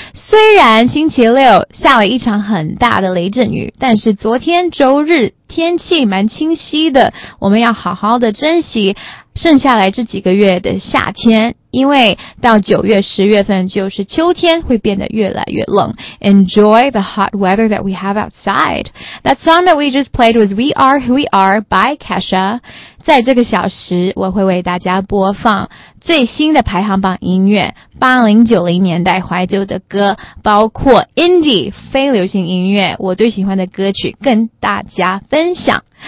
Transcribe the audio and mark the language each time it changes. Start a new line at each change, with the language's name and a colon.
Chinese: 虽然星期六下了一场很大的雷阵雨，但是昨天周日天气蛮清晰的，我们要好好的珍惜剩下来这几个月的夏天，因为到九月、十月份就是秋天，会变得越来越冷。
English: Enjoy the hot weather that we have outside. That song that we just played was We Are Who We Are by Kesha.
Chinese: 在这个小时，我会为大家播放最新的排行榜音乐，80、90年代怀旧的歌，包括 Indie 非流行音乐，我最喜欢的歌曲跟大家分享。